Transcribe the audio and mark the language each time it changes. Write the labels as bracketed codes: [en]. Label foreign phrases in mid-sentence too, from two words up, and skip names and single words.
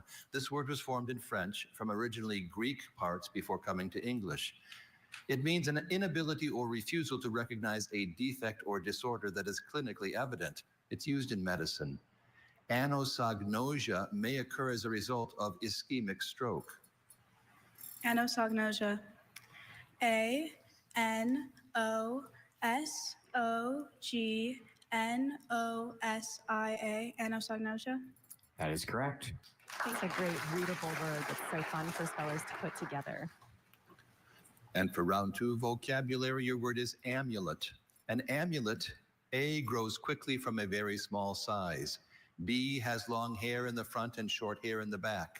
[en] This word was formed in French from originally Greek parts before coming to English. It means an inability or refusal to recognize a defect or disorder that is clinically evident. It's used in medicine. Anosognosia may occur as a result of ischemic stroke. Anosognosia. A-N-O-S-O-G-N-O-S-I-A. Anosognosia. That is correct. It's a great readable word that's so fun for spellers to put together. And for round 2 vocabulary, your word is amulet. An amulet, A, grows quickly from a very small size. B, has long hair in the front and short hair in the back.